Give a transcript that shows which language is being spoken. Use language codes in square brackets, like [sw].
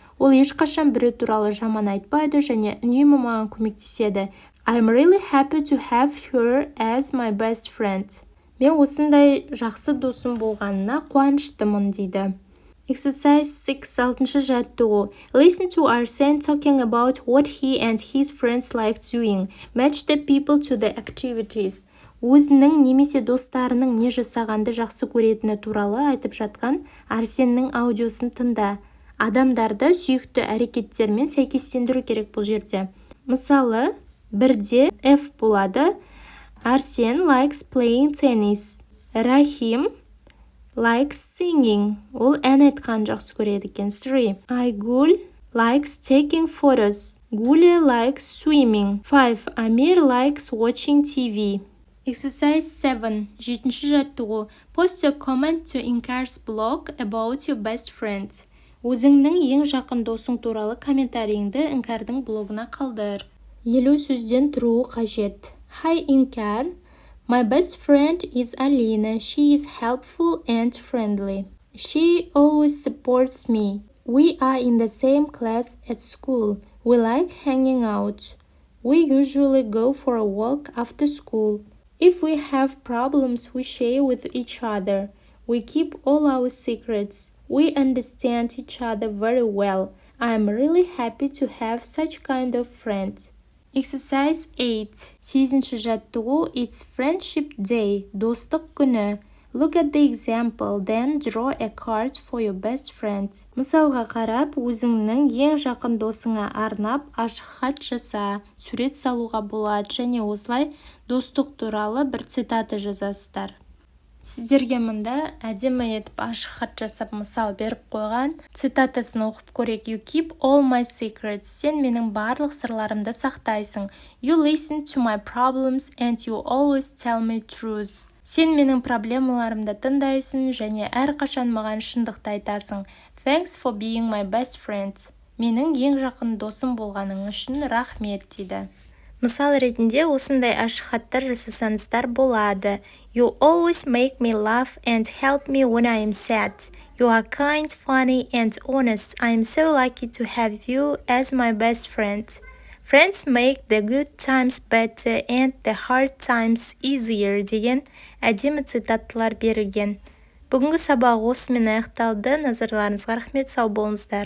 [kk] Ол ешқашан біреу туралы жаман айтпайды және үнемі маған көмектеседі. [en] I'm really happy to have her as my best friend. [kk] Мен осындай жақсы досым болғанына қуаныштымын дейді. [en] Exercise 6. [kk] 6-шы жаттығу. [en] Listen to Arsene talking about what he and his friends like doing. Match the people to the activities. [kk] Өзінің немесе достарының не жасағанды жақсы көретіні туралы айтып жатқан Арсеннің аудиосын тыңда. Адамдарды сүйікті әрекеттермен сәйкестендіру керек бұл жерде. Мысалы, бірде F болады. [en] Арсен likes playing tennis. Рахим likes singing. [kk] Ол ән айтқан жақсы көреді екен. 3. [en] Айгүл likes taking photos. Гуля likes swimming. 5. Амир likes watching TV. Exercise 7. [kk] 7-ші жаттығу. [en] Post a comment to Inkar's blog about your best friend. [kk] Өзіңнің ең жақын досың туралы комментарийіңді Inkардың блогына қалдыр. 50 сөзден тұруы қажет. [en] Hi Inkar. My best friend is Alina. She is helpful and friendly. She always supports me. We are in the same class at school. We like hanging out. We usually go for a walk after school. If we have problems, we share with each other. We keep all our secrets. We understand each other very well. I am really happy to have such kind of friends. Exercise 8. [kk] 8-ші жаттығу. [en] It's friendship day. [kk] Достық күні. [en] Look at the example, then draw a card for your best friend. [kk] Мысалға қарап, өзіңнің ең жақын досыңа арнап, ашық хат жаса, сурет салуға болады және осылай достық туралы бір цитата жазасыздар. Сіздерге мұнда әдемі етіп ашық хат жасап мысал беріп қойған. Цитатасын оқып көрейік. [en] You keep all my secrets. [kk] Сен менің барлық сырларымды сақтайсың. [en] You listen to my problems and you always tell me truth. [kk] Сен менің проблемаларымды тыңдайсың және әрқашан маған шындықты айтасың. [en] Thanks for being my best friend. [kk] Менің ең жақын досым болғаның үшін рахмет дейді. Мысал ретінде осындай ашық хаттар жасасаңыздар болады. [en] You always make me laugh and help me when I am sad. You are kind, funny and honest. I am so lucky to have you as my best friend. Friends make the good times better and the hard times easier [kk] деген әдемі цитаталар берілген. Бүгінгі сабақ осымен аяқталды. Назарларыңызға рахмет, сау болыңыздар.